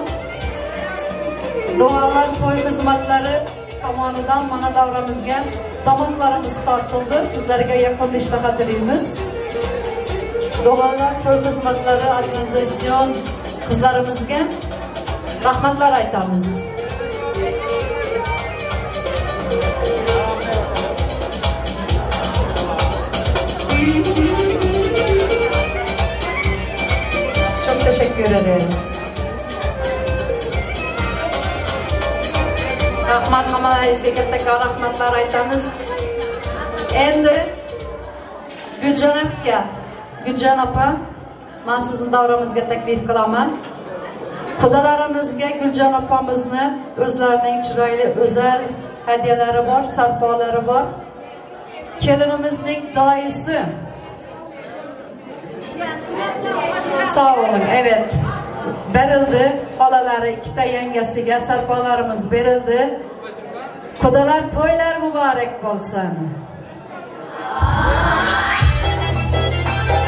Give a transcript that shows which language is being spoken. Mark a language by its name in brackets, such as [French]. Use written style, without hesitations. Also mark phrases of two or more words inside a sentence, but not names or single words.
[Uzbek] Doğallar to'y xizmatlari tomonidan mana davramizga taomlarimiz tortildi. Sizlarga yoqimli ishtaha tilaymiz. Doğallar to'y xizmatlari organizatsion qizlarimizga rahmatlar aytamiz. [Turkish] Çok teşekkür ederiz. [Uzbek] Rahmat, hammalaringizga kattakon rahmatlar aytamiz. Endi Guljon opa, men sizni davramizga taklif qilaman. Xudolarimizga Guljon opamizni o'zlarining chiroyli o'zal hadiyalari bor, sarpolari bor. Kelinimizning doisi. [Turkish] Sağ olun, evet. [Uzbek] Berildi. Xolaları, ikkita yangasiga sarpolarimiz berildi. Xudolar to'ylar muborak bo'lsin.